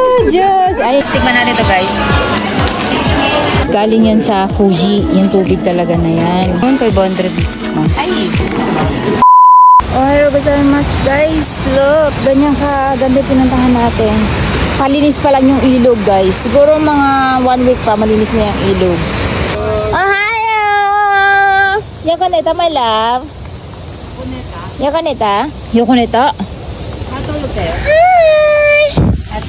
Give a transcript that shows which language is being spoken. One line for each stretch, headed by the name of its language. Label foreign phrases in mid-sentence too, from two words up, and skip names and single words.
Filipino: Diyos! Ay, tikman natin to guys. Galing yan sa Fuji. Yung tubig talaga na yan. 500. Ay!
Japanese: おはようございます guys.
Filipino: Look, ganyan ka ganda pinuntahan natin. Palinis pa lang yung ilog guys. Siguro mga 1 week pa malinis na yung ilog.
English: Ohayo! Yakoneta my love.
Filipino: Yakoneta? Yakoneta? Natulog kayo? Hi! Ate?